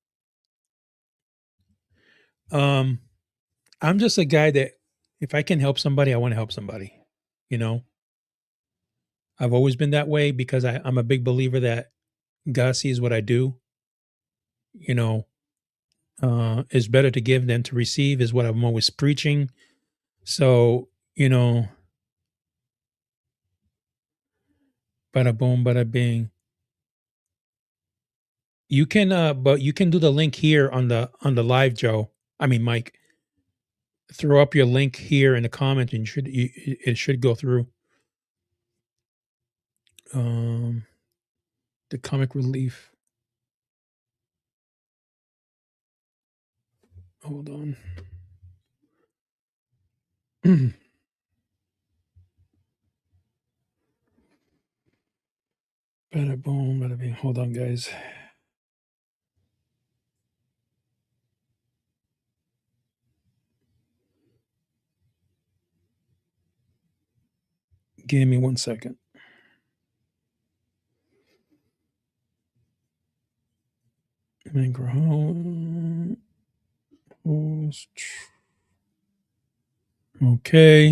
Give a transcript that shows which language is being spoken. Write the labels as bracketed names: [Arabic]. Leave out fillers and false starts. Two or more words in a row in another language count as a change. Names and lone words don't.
[English] I'm just a guy that if I can help somebody, I want to help somebody. I've always been that way because I'm a big believer that God sees what I do. It's better to give than to receive is what I'm always preaching. So, bada boom, bada bing. You can, but you can do the link here on the live, Joe. I mean, Mike. Throw up your link here in the comment, and it should go through. The Comic Relief. Hold on. Bada boom, bada bing. Hold on, guys. Give me 1 second. Okay.